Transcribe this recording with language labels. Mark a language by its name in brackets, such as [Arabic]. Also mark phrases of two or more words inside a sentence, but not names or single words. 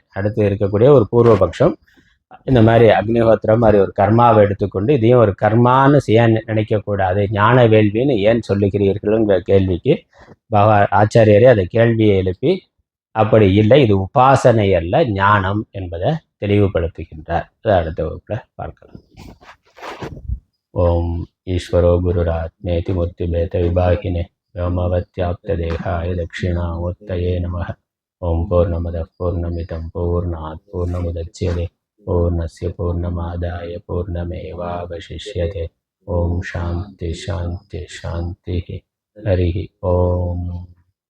[Tamil] அடுத்து இருக்கக்கூடிய ஒரு பூர்வபக்ஷம் இந்த மாதிரி அக்னிஹோத்திரம் மாதிரி ஒரு கர்மாவை எடுத்துக்கொண்டு இதையும் ஒரு கர்மான்னு ஏன் நினைக்கக்கூடாது, ஞான வேள்வின்னு ஏன் சொல்லுகிறீர்கள்ங்கிற கேள்விக்கு ஆச்சாரியரே அதை கேள்வியை எழுப்பி அப்படி இல்லை, இது உபாசனை அல்ல ஞானம் என்பதை தெளிவுபடுத்துகின்றார். அதை அடுத்த வகுப்பில் பார்க்கலாம். [Sanskrit] ॐ ईश्वरो गुरुरात्मेति मूर्तिभेद विभागिने व्योमवत्याप्तदेहाय दक्षिणामूर्तये नमः. ओं पूर्णमदः पूर्णमिदं पूर्णात् पूर्णमुदच्यते पूर्णस्य पूर्णमादाय पूर्णमेवावशिष्यते. ओं शान्ति शान्ति शान्तिः. हरिः ओम्.